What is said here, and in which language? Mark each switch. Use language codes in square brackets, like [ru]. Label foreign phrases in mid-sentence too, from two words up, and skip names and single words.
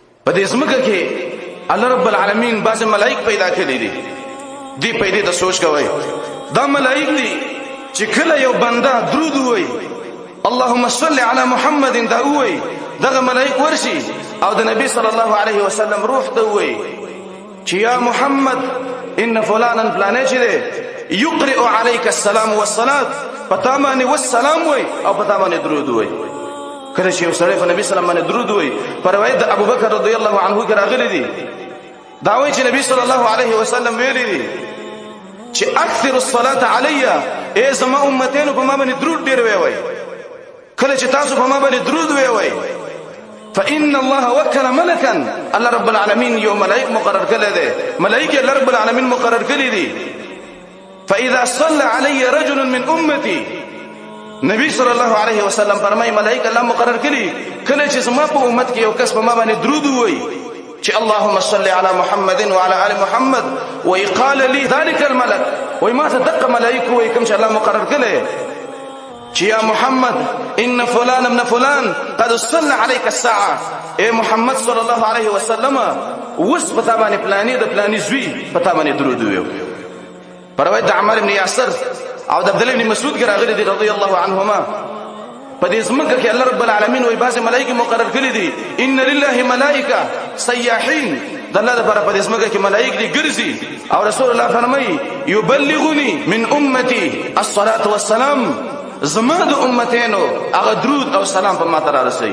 [ps] په دې ځمکه کې [ar] الله رب العالمین [ps] بعض ملائک پیدا کړي دي. دی پیدا د سوچ کوي دا ملائک دي چې کله یو بنده درود وایي [ar] اللهم صل علی محمد [ps] دا وایي دغه ملائک ورشي او د نبی [ar] صلی الله علیه وسلم [ps] روح ته وایي چې [ar] یا محمد ان فلانا [ps] فلانه چې [ar] یقرئ علیک السلام والصلاه [ps] پتا باندې والسلام وایي او پتا باندې درود وایي. کله چې یو سړی په نبی [ar] صلی الله علیه وسلم [ps] درود وایي پر روایت د ابوبکر [ar] رضی الله عنه [ps] کې راغلی دي دا وایي چې نبی [ar] صلی الله علیه وسلم [ps] ویلي دي چې [ar] اکثر الصلاه علی [ps] ای زما امتینو په ما باندې درود ډیر وایي. کله چې تاسو په ما باندې درود وایي [ar] فإن الله وكل ملكا الله رب العالمين [ps] يوم ملائك مقرر کړي دي ملائکه [ar] الله رب العالمين [ps] مقرر کړي دي [ar] فإذا صلى علي رجل من امتي [ps] نبی [ar] صلی الله علیه وسلم [ps] فرمای ملائکه الله مقرر کړي کله چې زما په امت کې یو کس په ما باندې درود وایي چې [ar] اللهم صل على محمد وعلى ال محمد وقال لي ذلك الملك وما صدق [ps] ملائکه وایي کوم چې الله مقرر کړي چې [ar] یا محمد ان فلان ابن فلان قد صلى عليك الساعه [ps] اے محمد [ar] صلی الله علیه وسلم [ps] وس پتا باندې پلانې د پلانې زوی پتا باندې درود ویو. روایت د عمر بن یاسر او د عبد الله بن مسعود راغلي دي [ar] رضی الله عنهما [ps] په دې ځمکه کې [ar] الله رب العالمین [ps] وایي بعض ملائکه مقرر کړي دي [ar] ان لله ملائکه سیاحین [ps] د الله لپاره په دې ځمکه کې ملائکه دي ګرځي او رسول الله فرمایي [ar] یبلغنی من امتی الصلاه والسلام [ps] زما د امتینو هغه درود او سلام په ما ته رسي.